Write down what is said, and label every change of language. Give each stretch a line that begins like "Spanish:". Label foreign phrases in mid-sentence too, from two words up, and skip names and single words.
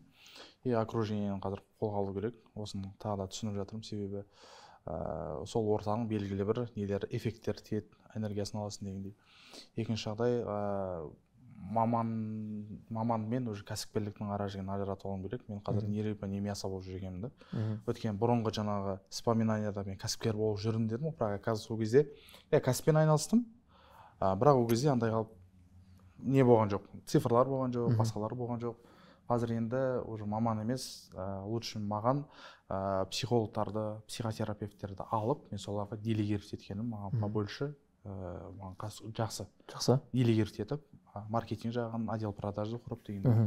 Kazakh: И окружениені қазір қолға алу керек. Осыны тағы да түсініп жатырмын, себебі сол ортаның белгілі бір нелер, эффекттер тиеді, энергиясын аласың дегендей. Екінші жағдай, маманмен уже кәсіпкерліктің ара жігін ажыратып алуым керек. Мен қазір
Russian: не рыба, не мясо
Kazakh: болып жүргенмін да. Өткен бұрынғы жаңағы вспоминанияда мен кәсіпкер болып жүрдім дедім, бірақ қазір сол кезде кәсіппен айналыстым. Бірақ ол кезде андай қалып не болған жоқ, цифрлар болған жоқ, басқалар болған жоқ. Қазір енді уже маман емес, лучше маған психологтарды, психотерапевттерді алып, мен соларға делегировать еткенім, маған побольше, маған жақсы делегировать етіп, маркетинг жағын,
Russian: отдел продажды
Kazakh: құрып деген.